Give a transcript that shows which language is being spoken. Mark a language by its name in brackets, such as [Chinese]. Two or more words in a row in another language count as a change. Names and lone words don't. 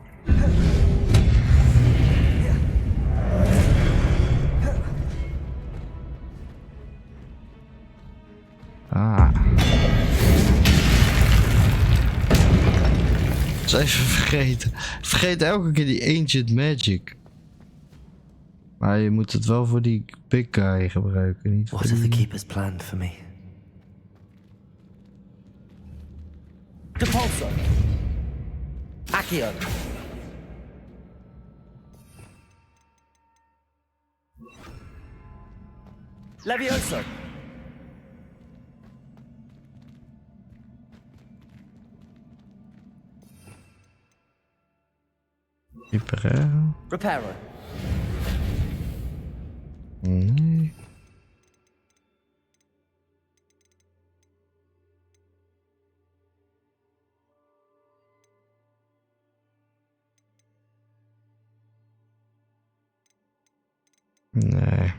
[Dutch] Ah. Dat is even vergeten. Vergeet elke keer die [English] ancient magic. [Dutch] Maar je moet het wel voor die [English] big guy [Dutch] gebruiken, niet voor [English] What have the keepers planned for me? [Dutch] Depulso. Accio. Levioso! Repareren. Reparo. Nee. Nee.